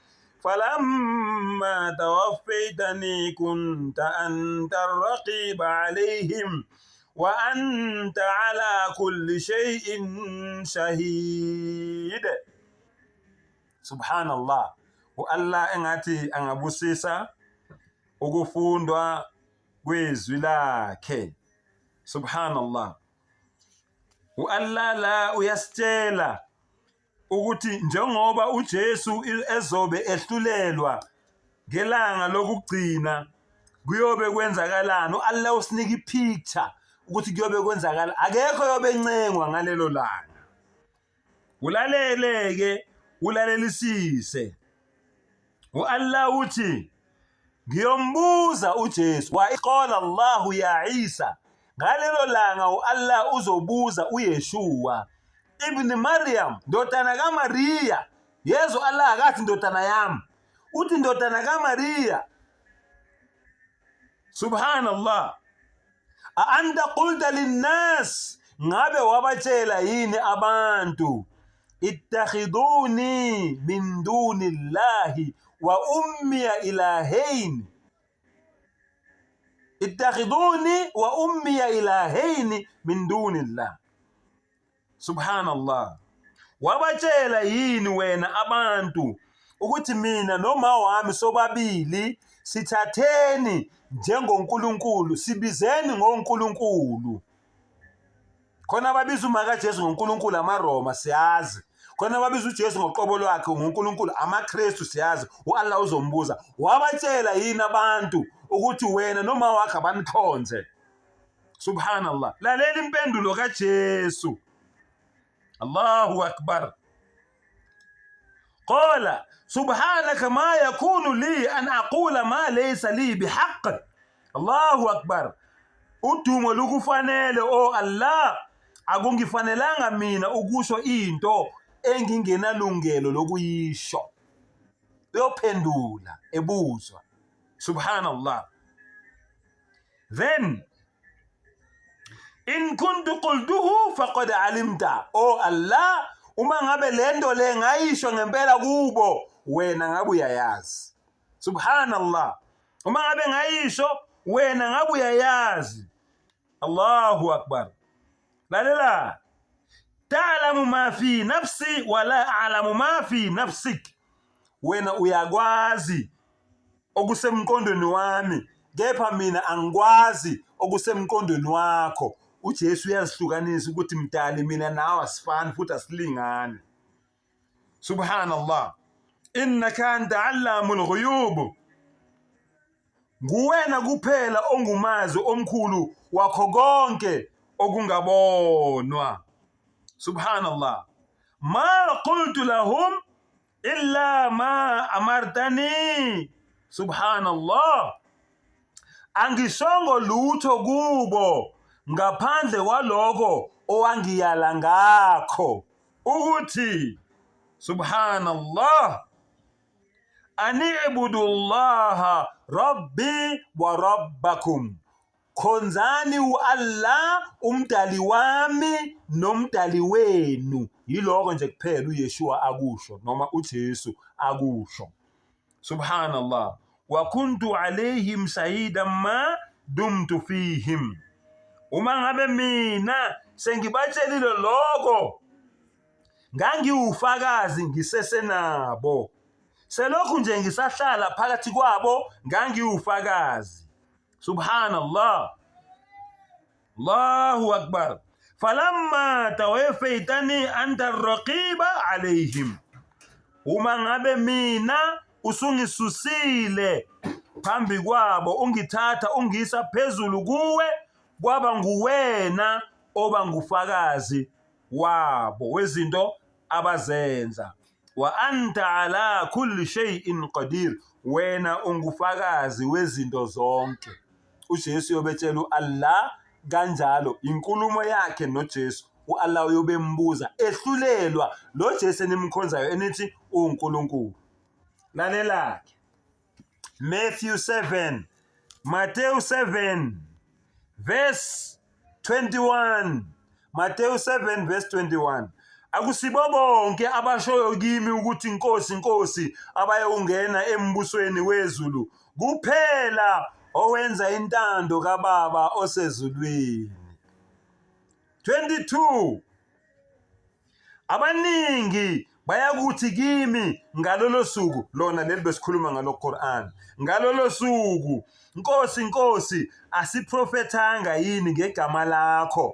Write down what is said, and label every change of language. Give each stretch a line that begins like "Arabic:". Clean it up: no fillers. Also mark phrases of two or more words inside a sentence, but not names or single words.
Arabic: فلما توفيتني كنت أنت الرقيب عليهم وأنت على كل شيء شهيد. سبحان الله.
Zulu: Allah engathi angabusisa ukufundwa kwezwi lakhe. Subhanallah. Allah la uyasitshela ukuthi njengoba uJesu ezobe ehlulelwa ngelanga lokugcina kuyobe kwenzakalani. Allah usinika ipicture ukuthi kuyobe kwenzakala, akekho yobe encengwa ngalelo langa. Ulaleleke, ulalelisise. Allah uthi ngiyombuza uJesu
Arabic: وقال الله يا عيسى,
Zulu: ngalelo langa Allah uzobuza uYeshua ibn Maryam ndodana kaMariya. Yezo Allah akathi ndodana yami, uthi ndodana kaMariya.
Arabic: سبحان الله. أنت قلت للناس,
Zulu: ngabe wabatshela yini abantu
Arabic: اتخذوني من دون الله وأمي إلهين. اتخذوني وأمي إلهين من دون الله. Subhanallah.
Zulu: Wabatshela yini wena abantu ukuthi mina noma wami sobabili sithatheni njengoNkulunkulu, sibizeni ngoNkulunkulu? Khona babiza umaka Jesu ngoNkulunkulu amaRoma siyazi, khona babiza uJesu ngoqobo lwakhe ngoNkulunkulu amaKristu siyazi. Allah uzombuza wabatshela yini abantu ukuthi wena noma wakhe abanikhonze? Subhanallah. Lalela impendulo kaJesu.
Arabic: الله أكبر. قال سبحانك ما يكون لي أن أقول ما ليس لي بحق. الله أكبر.
Zulu: Udumo lukufanele Allah, akungifanelanga mina ukusho into engingenalungelo lokuyisho. Uyophendula ebuzwa. Subhanallah.
Arabic: Then إن كنت قلته فقد علمت.
Zulu: Allah, uma ngabe lento le ngayisho ngempela kubo, wena ngabe uyayazi. Subhanallah. Uma ngabe ngayisho, wena ngabe uyayazi.
Arabic: الله أكبر. Lalela. تعلم ما في نفسي ولا أعلم ما في نفسك.
Zulu: Wena uyakwazi okusemqondweni wami, kepha mina angikwazi okusemqondweni wakho. uJesu uyazihlukanisa ukuthi mdali mina nawe asifani futhi asilingani. Subhanallah.
Arabic: إنك أنت علام الغيوب.
Zulu: Nguwena kuphela ongumazi omkhulu wakho konke okungabonwa. Subhanallah.
Arabic: ما قلت لهم إلا ما أمرتني. Subhanallah.
Zulu: Angishongo lutho kubo ngaphandle kwaloko owangiyala ngakho ukuthi, subhanallah,
Arabic: أن اعبدوا الله ربي وربكم,
Zulu: khonzani Allah umdali wami nomdali wenu. Yiloko nje kuphela uYeshua akusho noma uJesu akusho. Subhanallah.
Arabic: وكنت عليهم شهيدا ما دمت فيهم.
Zulu: Uma ngabe mina sengibatshelile lokho, ngangiwufakazi ngisesenabo. selokhu nje ngisahlala phakathi kwabo ngangiwufakazi.
Arabic: سبحان الله. الله أكبر. فلما توفيتني أنت الرقيب عليهم.
Zulu: Uma ngabe mina usungisusile phambi kwabo ungithatha ungisa phezulu kuwe, kwaba nguwena oba ngufakazi wabo wezinto abazenza.
Arabic: وأنت على كل شيء قدير.
Zulu: Wena ungufakazi wezinto zonke. uJesu uyobetshela Allah kanjalo, inkulumo yakhe noJesu. Allah uyobembuza ehlulelwa lo Jesu enimkhonzayo enithi uNkulunkulu. Lalela-ke Matthew 7 verse 21. Matthew 7 verse 21. Akusibo bonke abashoyo kimi ukuthi inkosi inkosi abayongena embusweni wezulu, kuphela owenza intando kaBaba osezulwini. 22. Abaningi bayakuthi kimi ngalolo suku, lona leli besikhuluma ngalo Quran, ngalolo suku, Nkosi Nkosi, asiprofethanga yini ngegama lakho?